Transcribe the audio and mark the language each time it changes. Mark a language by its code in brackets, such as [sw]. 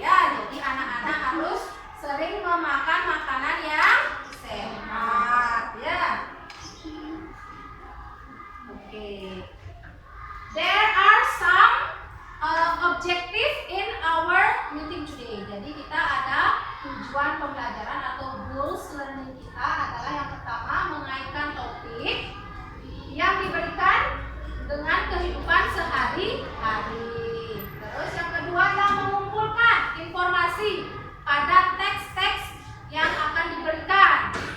[id] Ya, jadi anak-anak harus sering memakan makanan yang sehat, ya. Oke. [en] There are some objective in our meeting today. [id] Jadi kita ada tujuan pembelajaran atau [en] goals learning [id] kita adalah yang pertama mengaitkan topik yang diberikan dengan kehidupan sehari-hari. Terus yang kedua adalah mengumpulkan informasi pada teks-teks yang akan diberikan.